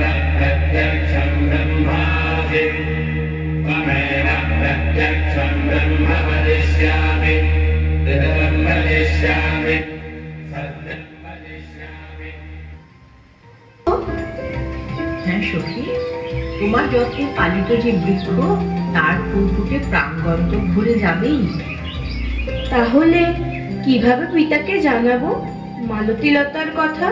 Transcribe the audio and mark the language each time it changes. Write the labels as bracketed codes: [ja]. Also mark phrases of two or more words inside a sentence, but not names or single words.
[sa] प्रत्यक्षं ब्रह्मासि त्वमेव प्रत्यक्षं ब्रह्म वदिष्यामि तदहं वदिष्यामि सत्यं वदिष्यामि। [bn] হ্যাঁ সখী, তোমার যত্নে পালিত যে বৃক্ষ তার ফুল ফুটে প্রাণগন্ত ভরে যাবেই। তাহলে কিভাবে পিতাকে জানাবো মালতীলতার কথা?